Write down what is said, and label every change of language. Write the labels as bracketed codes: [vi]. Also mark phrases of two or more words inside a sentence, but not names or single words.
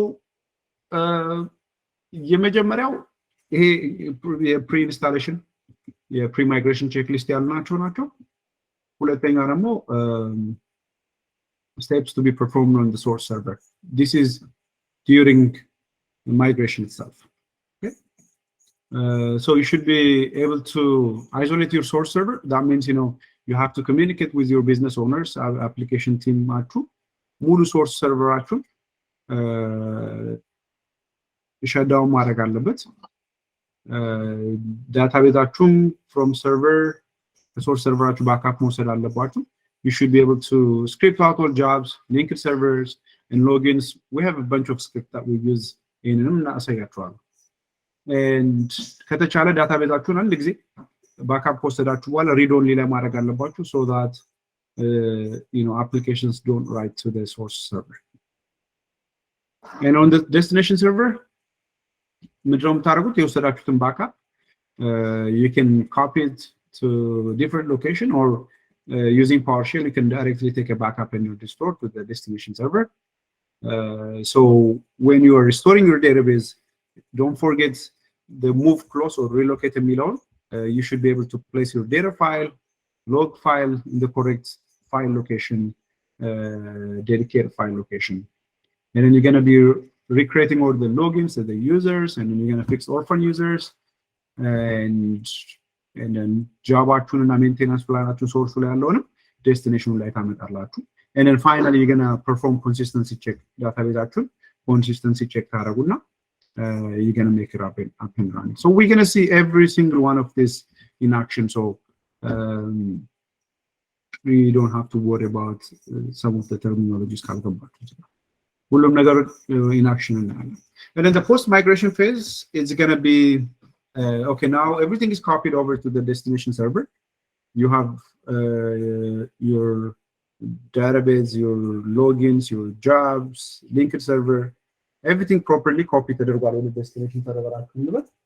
[am] የመጀመሪያው ይሄ የፕሪ ኢንስታሌሽን የፕሪ ማይግሬሽን ቼክሊስት ያልናቸው ናቸው። ሁለተኛ ደግሞ [en] steps to be performed on the source server. This is during the migration itself. Okay, so you should be able to isolate your source server. That means, you know, you have to communicate with your business owners, application team actually, [am] ሙሉ source server actually shutdown ማድረግ አለበት። ዳታቤዛችሁም from server source serveraችሁ ባክአፕ መውሰድ አለባችሁ። [en] You should be able to script out all jobs, linked servers, and logins. We have a bunch of scripts that we use in እናሳያችኋለሁ። And [am] ከተቻለ ዳታቤዛችሁን አንድ ጊዜ ባክአፕ ከወሰዳችሁ በኋላ read only ላይ ማድረግ አለባችሁ [en] so that you know, applications don't write to the source server. And on the destination server, [am] ምንድነው የምታደርጉት? የወሰዳችሁትን ባክአፕ [en] you can copy it to different location, or using PowerShell, you can directly take a backup and you restore to the destination server. So when you are restoring your database, don't forget the move close or relocate የሚለውን you should be able to place your data file, log file in the correct file location, dedicated file location. And then you're going to be recreating all the logins of the users, and then you're going to fix orphan users, and then [am] ጃባችሁንና ሜንቴናንስ ፕላናችሁን ሶርሱ ላይ ያለውንም ዴስቲኔሽኑ ላይ ታመጣላችሁ። [en] and then finally you're going to perform consistency check. [am] ዳታቤዛችሁን consistency check ታደርጉና [en] you're going to make it up and running. So we're going to see every single one of this in action, so we don't have to worry about some of the terminologies [am] ካልገባችሁ ሁሉም ነገር in action እናያለን. [en] And then the post migration phase is going to be okay, now everything is copied over to the destination server. You have your database, your logins, your jobs, linked server, everything properly copied to the destination server.